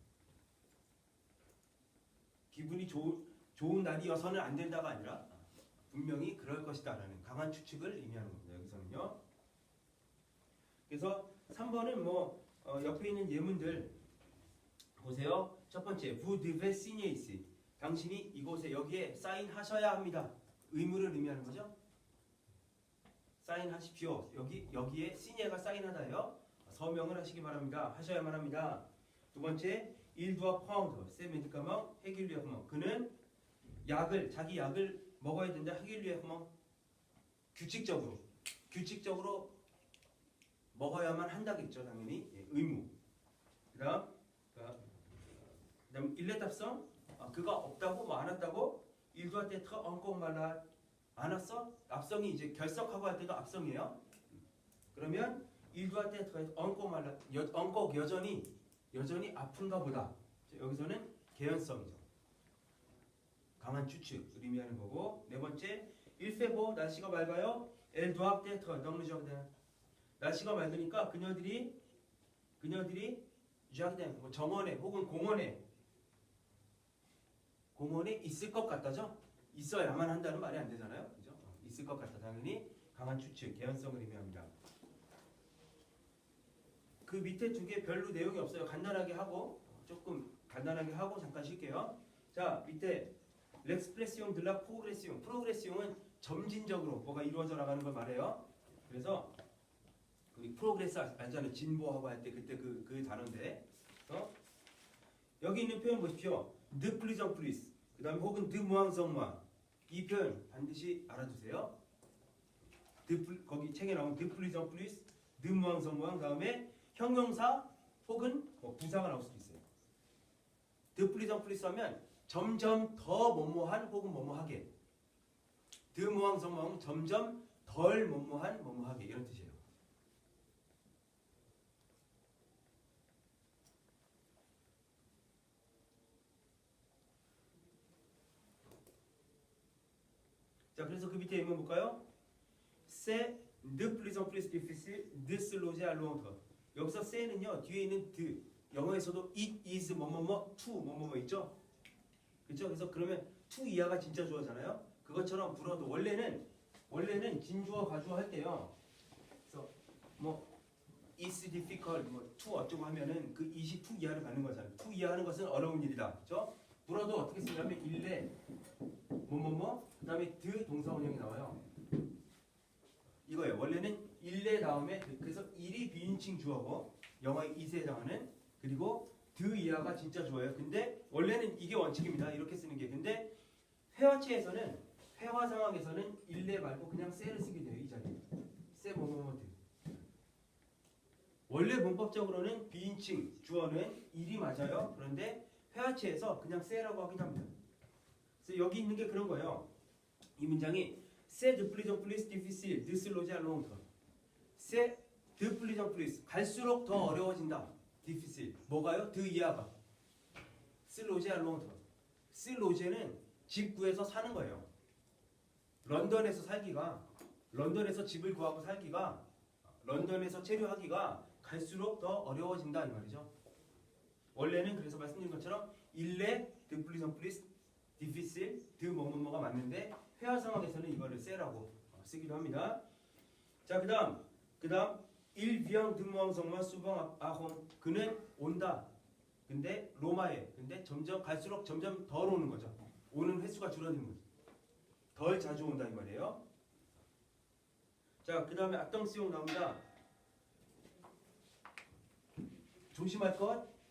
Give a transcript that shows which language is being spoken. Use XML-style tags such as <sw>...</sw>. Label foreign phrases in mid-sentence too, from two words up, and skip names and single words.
<ko>기분이 좋은 날이어서는 안 된다가 아니라 분명히 그럴 것이다라는 강한 추측을 의미하는 겁니다. 여기서는요. 그래서 3번은 뭐 옆에 있는 예문들 보세요. 첫 번째,</ko> <fr>vous devez signer ici.</fr> <ko>당신이 이곳에 여기에 사인하셔야 합니다. 의무를 의미하는 거죠. 사인하십시오. 여기에 signer가 사인하다요. 서명을 하시기 바랍니다. 하셔야만 합니다. 두 번째,</ko> <fr>il doit prendre ses médicaments régulièrement.</fr> <ko>그는 자기 약을 먹어야 된다. régulièrement. 규칙적으로 먹어야만 한다겠죠. 당연히. 예, 의무. 그다음 일레답성. 그가 없다고 뭐 안 왔다고?</ko> <fr>il doit être encore malade.</fr> <ko>안 왔어? 앞성이 이제 결석하고 할 때도 앞성이에요.</ko> <fr>그러면 il doit être encore malade.</fr> <ko>encore 여전히 아픈가 보다. 여기서는 개연성이죠. 강한 추측을 의미하는 거고. 네 번째,</ko> <fr>il fait beau.</fr> <ko>날씨가 맑아요.</ko> <fr>elle doit être dans le jardin.</fr> <ko>날씨가 맑으니까 그녀들이 jardin, 뭐 정원에 혹은 공원에 있을 것 같다죠? 있어야만 한다는 말이 안 되잖아요. 그죠? 있을 것 같다. 당연히 강한 추측, 개연성을 의미합니다. 그 밑에 두 개 별로 내용이 없어요. 간단하게 하고 잠깐 쉴게요. 자, 밑에</ko> <fr>l'expression de la progression.</fr> <ko>프로그레시옹은 점진적으로 뭐가 이루어져 나가는 걸 말해요. 그래서 그 프로그레스 알잖아요. 진보하고 할 때 그때 그 단어인데. 여기 있는 표현 보십시오.</ko> <fr>de plus en plus.</fr> <ko>그다음에 혹은</ko> <fr>de moins en moins.</fr> <ko>이 표현 반드시 알아두세요. 거기 책에 나온</ko> <fr>de plus en plus, de moins en moins</fr> <ko>다음에 형용사 혹은 부사가 나올 수도 있어요.</ko> <fr>de plus en plus</fr> <ko>하면 점점 더 뭐뭐한 혹은 뭐뭐하게.</ko> <fr>de moins en moins</fr> <ko>점점 덜 뭐뭐한 뭐뭐하게 이런 뜻이에요. 자, 그래서 그 밑에 한번 볼까요?</ko> <fr>C'est de plus en plus difficile de se loger à Londres.</fr> <ko>여기서 c'est는요 뒤에 있는 de 영어에서도</ko> <en>it is</en> <ko>뭐뭐뭐 to 뭐뭐뭐 있죠? 그렇죠? 그래서 그러면 to 이하가 진짜 주어잖아요. 그것처럼 불어도 원래는 진주어 가주어 할 때요. 그래서 뭐</ko> <en>is difficult</en> <ko>뭐 to 어쩌고 하면은 그 it이 to 이하를 받는 거잖아요. to 이하하는 것은 어려운 일이다. 그렇죠? 불어도 어떻게 쓰냐면 일레 뭐뭐뭐 그다음에 드 동사 원형이 나와요. 이거예요. 원래는 일레 다음에 그래서 일이 비인칭 주어고 영어의 it에 해당하는 그리고 드 이하가 진짜 주어예요. 근데 원래는 이게 원칙입니다. 이렇게 쓰는 게. 근데 회화체에서는 회화 상황에서는 일레 말고 그냥 세를 쓰게 돼요. 이 자리에. 세 뭐뭐뭐 드. 원래 문법적으로는 비인칭 주어는 일이 맞아요. 그런데 회화체에서 그냥 세라고 하긴 합니다. 그래서 여기 있는 게 그런 거예요. 이 문장이</ko> <fr>c'est de plus en plus difficile de se loger à Londres. c'est de plus en plus</fr> <ko>갈수록 더 어려워진다.</ko> <fr>difficile 뭐가요? de 이하가 se loger à Londres.</fr> <ko>se loger는 집 구해서 사는 거예요. 런던에서 살기가 런던에서 집을 구하고 살기가 런던에서 체류하기가 갈수록 더 어려워진다 이 말이죠. 원래는 그래서 말씀드린 것처럼 일레</ko> <fr>de plus en plus difficile de</fr> <ko>뭐뭐뭐가 맞는데 회화 상황에서는 이거를 세라고 쓰기도 합니다. 자, 그다음</ko> <fr>il vient de moins en moins souvent à Rome.</fr> <ko>그는 온다. 근데 로마에. 근데 점점 갈수록 점점 덜 오는 거죠. 오는 횟수가 줄어드는 거죠. 덜 자주 온다 이 말이에요. 자, 그다음에 악동 수용 나옵니다. 조심할 것.</ko>